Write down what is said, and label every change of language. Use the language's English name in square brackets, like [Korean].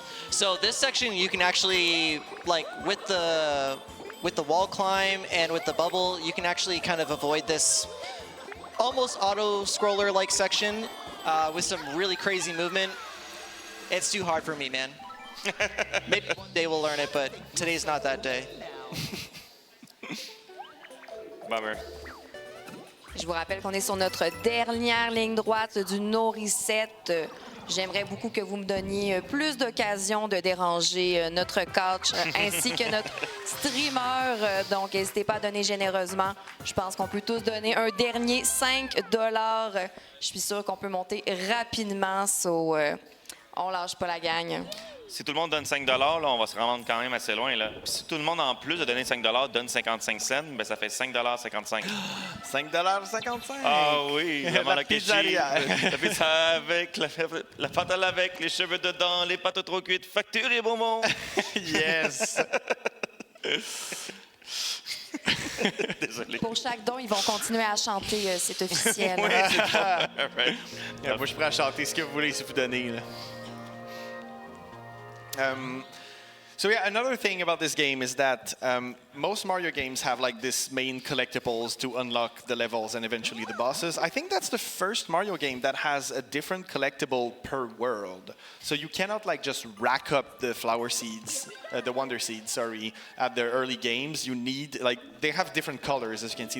[English] So this section you can actually, like with the wall climb and with the bubble, you can actually kind of avoid this almost auto-scroller-like section with some really crazy movement. It's too hard for me, man. Maybe one day we'll learn it, but today's not that day. Bummer. [French] Je vous rappelle qu'on est sur notre dernière ligne droite du NoReset. J'aimerais beaucoup que vous me donniez plus d'occasions de déranger notre coach ainsi que notre streamer. Donc, n'hésitez pas à donner généreusement. Je pense qu'on peut tous donner un dernier 5 $. Je suis sûre qu'on peut monter rapidement. On lâche pas la gang. Si tout le monde donne 5 $, là, on va se rendre quand même assez loin. Là. Puis si tout le monde, en plus de donner 5 $, donne 55 cents, ben ça fait 5,55 $. 5,55 $. Ah oui, La la pizzeria. La pizza avec, la fatale avec, les cheveux dedans, les pâtes trop cuites, facture et bonbons. [English] Yes. [French] Désolé. Pour chaque don, ils vont continuer à chanter, c'est officiel. Oui, c'est ça. [English] Right. [French] Yeah, moi, je suis prêt à chanter ce que vous voulez si vous donnez. Là. [English] So yeah, another thing about this game is that most Mario games have like this main collectibles to unlock the levels and eventually the bosses. I think that's the first Mario game that has a different collectible per world. So you cannot like just rack up the flower seeds, the Wonder Seeds, sorry, at the early games. You need like they have different colors, as you can see.